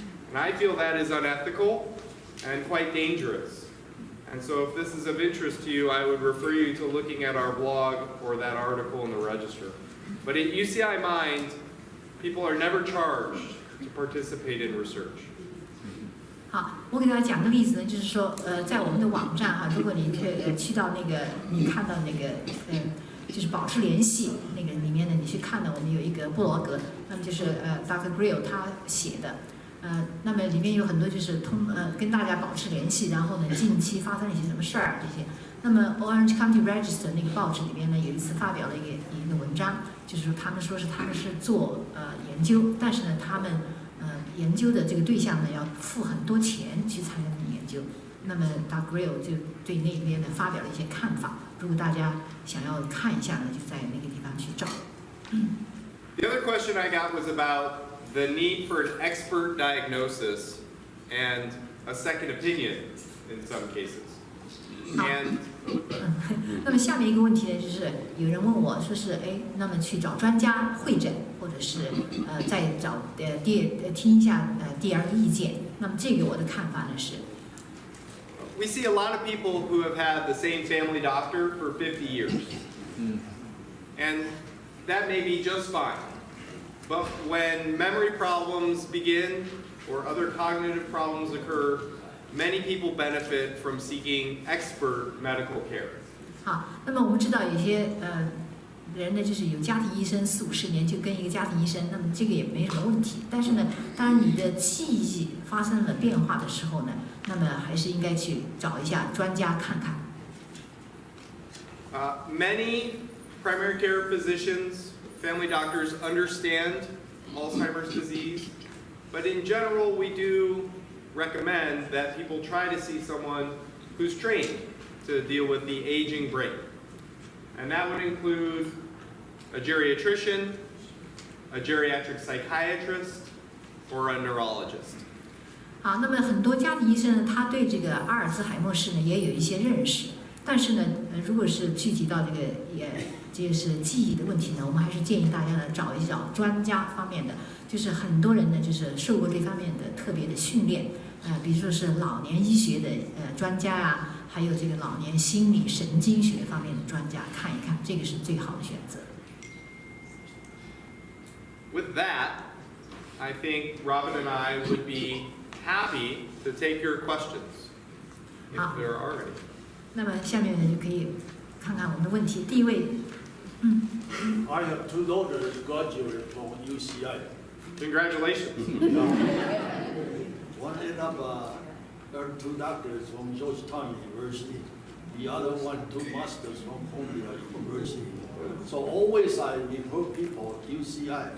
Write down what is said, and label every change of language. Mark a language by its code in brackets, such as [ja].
[en] And I feel that is unethical and quite dangerous. And so if this is of interest to you, I would refer you to looking at our blog or that article in the Register. But at UCI Mind, people are never charged to participate in research. [zh] 好，我给大家讲个例子呢，就是说，在我们的网站哈，如果你去到那个，你看到那个，就是保持联系那个里面呢，你去看呢，我们有一个部落格，那么就是Dr. Grill 他写的，那么里面有很多就是跟大家保持联系，然后呢，近期发生了一些什么事儿这些。那么 Orange County Register 那个报纸里边呢，有一次发表了一个文章，就是说他们是做研究，但是呢，他们研究的这个对象呢要付很多钱去参加这个研究。那么 Dr. Grill 就对那边呢发表了一些看法。如果大家想要看一下呢，就在那个地方去找。 [en] The other question I got was about the need for an expert diagnosis and a second opinion in some cases. And [zh] 那么下面一个问题呢，就是有人问我说是，那么去找专家会诊，或者是再找听一下第二个意见。那么这个我的看法呢是。 [en] We see a lot of people who have had the same family doctor for 50 years. And that may be just fine. But when memory problems begin or other cognitive problems occur, many people benefit from seeking expert medical care. [zh] 好，那么我们知道有些人呢，就是有家庭医生40-50年就跟一个家庭医生，那么这个也没什么问题。但是呢，当你的记忆发生了变化的时候呢，那么还是应该去找一下专家看看。 [en] Many primary care physicians, family doctors understand Alzheimer's disease, but in general, we do recommend that people try to see someone who's trained to deal with the aging brain. And that would include a geriatrician, a geriatric psychiatrist, or a neurologist. [zh] 好，那么很多家庭医生呢，他对这个阿尔兹海默氏呢也有一些认识，但是呢，如果是具体到这是记忆的问题呢，我们还是建议大家呢找一找专家方面的，就是很多人呢就是受过这方面的特别的训练，比如说是老年医学的专家啊，还有这个老年心理神经学方面的专家看一看，这个是最好的选择。 [en] With that, I think Robin and I would be happy to take your questions, if there are any. [zh] 那么下面呢就可以看看我们的问题。第一位 [en] I have two daughters graduated from UCI. Congratulations. One ended up, two doctors from Georgetown University. The other one, two masters from Columbia University. So always I refer people to UCI.